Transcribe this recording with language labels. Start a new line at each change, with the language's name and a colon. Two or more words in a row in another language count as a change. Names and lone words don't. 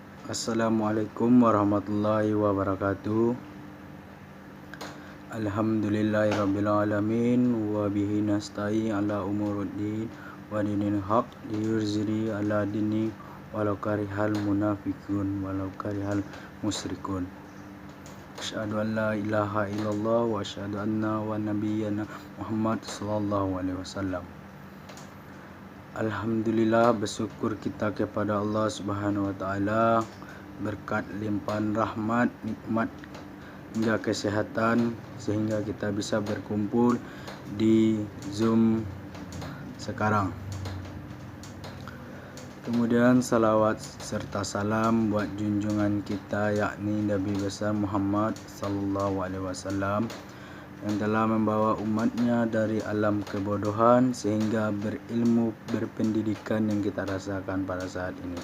Arabic: السلام عليكم ورحمة الله وبركاته. الحمد لله رب العالمين. وبه نستعين على أمور الدين ودين الحق ليظهره على الدين ولو كره المنافقون ولو كره المشركون. أشهد أن لا إله إلا الله وأشهد أن ونبينا محمد صلى الله عليه وسلم. Alhamdulillah,
Indonesian: bersyukur kita kepada
Arabic: الله سبحانه وتعالى
Indonesian: berkat limpahan rahmat, nikmat hingga kesehatan sehingga kita bisa berkumpul di Zoom sekarang. Kemudian salawat serta salam buat junjungan kita yakni Nabi besar Muhammad
Arabic: صلى الله عليه وسلم
Indonesian: yang telah membawa umatnya dari alam kebodohan sehingga berilmu, berpendidikan yang kita rasakan pada saat ini.